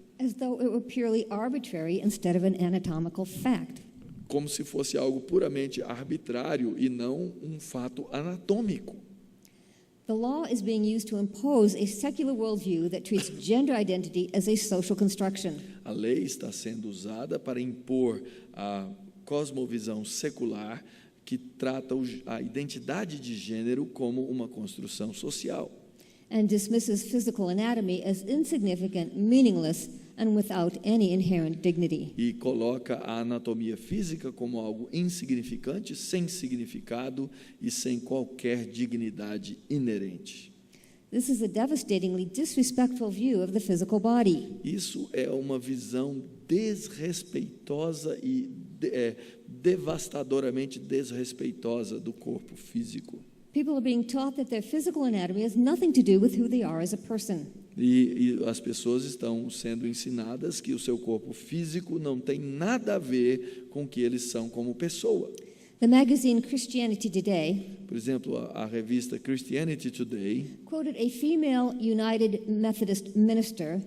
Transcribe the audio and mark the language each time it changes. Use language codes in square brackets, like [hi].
[en] As though it were purely arbitrary instead of an anatomical fact. [pt] como se fosse algo puramente arbitrário e não um fato anatômico. [en] The law is being used to impose a secular worldview that treats gender identity as a social construction. [pt] A lei está sendo usada para impor a cosmovisão secular que trata a identidade de gênero como uma construção social. [en] And dismisses physical anatomy as insignificant, meaningless, and without any inherent dignity. [pt] E coloca a anatomia física como algo insignificante, sem significado e sem qualquer dignidade inerente. [en] This is a devastatingly disrespectful view of the physical body. [pt] Isso é uma visão desrespeitosa e devastadoramente desrespeitosa do corpo físico. [en] People are being taught that their physical anatomy has nothing to do with who they are as a person. [pt] E as pessoas estão sendo ensinadas que o seu corpo físico não tem nada a ver com o que eles são como pessoa. [en] The magazine Christianity Today [pt] Por exemplo, a revista Christianity Today, [en] quoted a female United Methodist minister